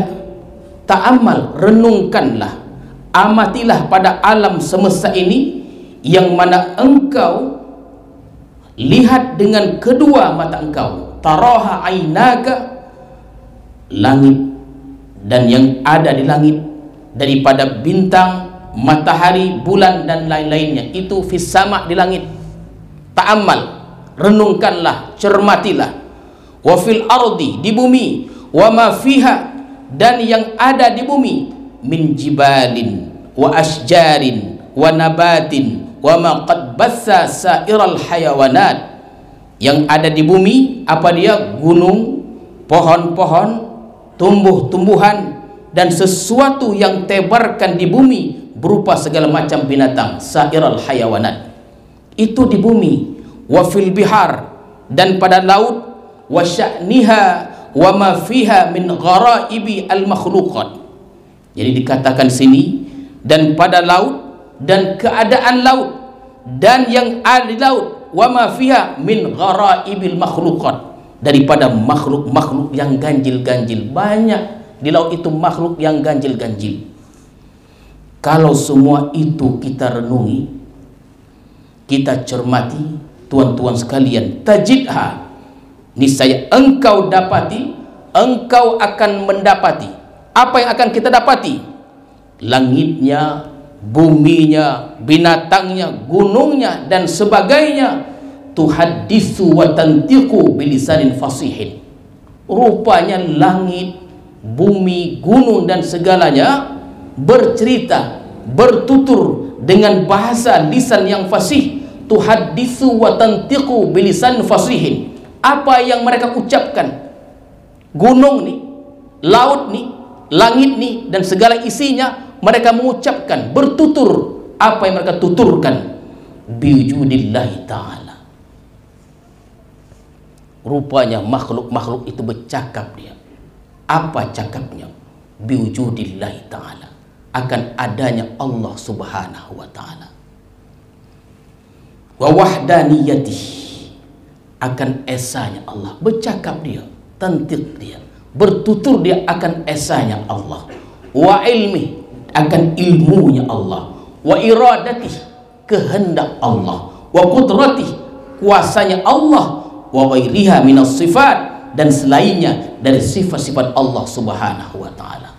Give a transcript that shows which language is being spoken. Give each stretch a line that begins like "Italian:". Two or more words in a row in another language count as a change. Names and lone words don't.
Arabic: Ta'ammal,
Indonesian: renungkanlah, amatilah pada alam semesta ini yang mana engkau lihat dengan kedua mata engkau.
Arabic: تراها عيناك,
Indonesian: langit dan yang ada di langit daripada bintang, matahari, bulan dan lain-lainnya, itu
Arabic: في السماء,
Indonesian: di langit. Ta'ammal, renungkanlah, cermatilah.
Arabic: وفي الأرض,
Indonesian: di bumi,
Arabic: وما فيها,
Indonesian: dan yang ada di bumi,
Arabic: من جبال وأشجار ونبات وما قد بث سائر الحيوانات.
Indonesian: Yang ada di bumi, apa dia? Gunung, pohon-pohon, tumbuh-tumbuhan, dan sesuatu yang tebarkan di bumi berupa segala macam binatang,
Arabic: سائر الحيوانات,
Indonesian: itu di bumi.
Arabic: وفي البحار,
Indonesian: dan pada laut,
Arabic: وشأنها وما فيها من غرائب المخلوقات.
Indonesian: Jadi dikatakan sini, dan pada laut, dan keadaan laut, dan yang ada di laut,
Arabic: وما فيها من غرائب المخلوقات,
Indonesian: daripada makhluk-makhluk yang ganjil-ganjil. Banyak di laut itu makhluk yang ganjil-ganjil. Kalau semua itu kita renungi, kita cermati, tuan-tuan sekalian, tajidha, niscaya engkau dapati, engkau akan mendapati. Apa yang akan kita dapati? Langitnya, buminya, binatangnya, gunungnya dan sebagainya.
Arabic: تحدث وتنطق بلسان فصيح.
Indonesian: Rupanya langit, bumi, gunung dan segalanya bercerita, bertutur dengan bahasa lisan yang fasih.
Arabic: تحدث وتنطق بلسان فصيح.
Indonesian: Apa yang mereka ucapkan, gunung nih, laut nih, langit nih dan segala isinya, mereka mengucapkan, bertutur. Apa yang mereka tuturkan?
Arabic: بوجود الله تعالى.
Indonesian: Rupanya makhluk-makhluk itu bercakap dia. Apa cakapnya?
Arabic: بوجود الله تعالى,
Indonesian: akan adanya Allah
Arabic: سبحانه وتعالى. ووحدانيته,
Indonesian: akan esanya Allah. Bercakap dia, tantiq dia, bertutur dia akan esanya Allah.
Arabic: وعلمه,
Indonesian: akan ilmunya Allah.
Arabic: وإرادته,
Indonesian: kehendak Allah.
Arabic: وقدرته,
Indonesian: kuasanya Allah.
Arabic: وغيرها من الصفات,
Indonesian: dan selainnya dari sifat-sifat Allah
Arabic: سبحانه وتعالى.